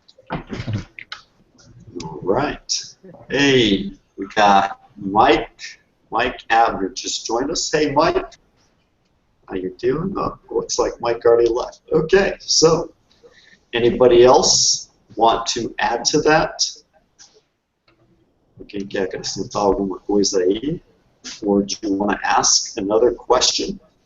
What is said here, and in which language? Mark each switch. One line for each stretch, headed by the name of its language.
English: All right. Hey, we got Mike. Mike Abner just joined us. Hey, Mike. How you doing? Oh, looks like Mike already left. Okay, so anybody else want to add to that?
Portuguese: Alguém quer acrescentar alguma coisa aí?
English: Or do you want to ask another question?